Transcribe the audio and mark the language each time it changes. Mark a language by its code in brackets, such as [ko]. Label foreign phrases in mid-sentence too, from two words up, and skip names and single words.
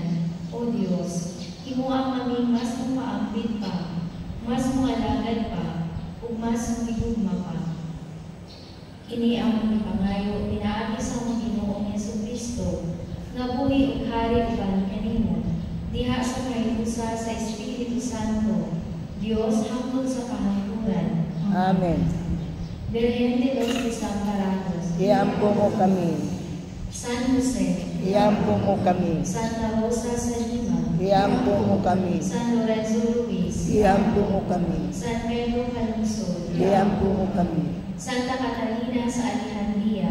[ceb] O Diyos, imo ang aming mas mapaambit pa, mas mualagad pa, ug mas humigugma pa. Ini ang mga pangayo pinaagi sa among Ginoong Jesucristo, nga buhi ug hari uban kanimo, diha sa kahiusa sa Espiritu Santo, Dios hangtod sa kahangturan. Amen. Virgen de los Desamparados, Iampo mo kami. San Jose, Iampo mo kami. Santa Rosa sa Lima, Iampo mo kami. San Lorenzo Ruiz, Iampo mo kami. San Pedro Calungsod, Iampo mo kami. Santa Catalina sa Alejandria,